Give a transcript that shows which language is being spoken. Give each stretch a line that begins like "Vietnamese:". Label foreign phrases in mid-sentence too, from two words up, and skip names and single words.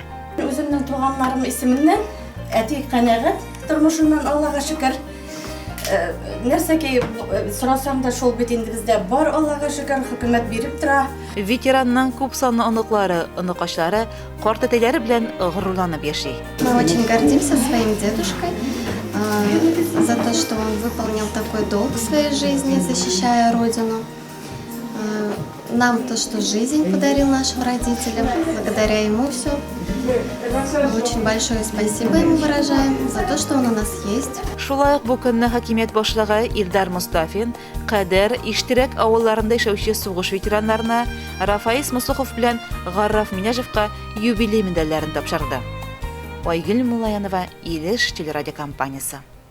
Tatar: Үземнең туганнарым исеменнән әти канәгать, тормышыннан Аллага шөкер. Нәрсәгә сорасам да шул бит инде бездә бар, Аллага шөкер, хөкүмәт биреп тора. Ветеранның күп санлы оныклары, оныкачлары карт әтәләре белән горурланып яши.
Russian: Мы очень гордимся своим дедушкой за то, что он выполнил такой долг в своей жизни, защищая Родину. Нам то, что жизнь подарил нашим родителям, благодаря ему все. Очень большое спасибо ему выражаем за то, что он у нас есть.
Tatar: Шулай ук бу көнне хакимият башлыгы Илдар Мустафин Кадер, Иштирәк авылларында яшәүче сугыш ветераннарына Рафаис Мусухов белән Гарраф Миняжевка юбилей медальләрен тапшырды. Айгөл Мулаянова, Илеш телерадиокомпаниясе.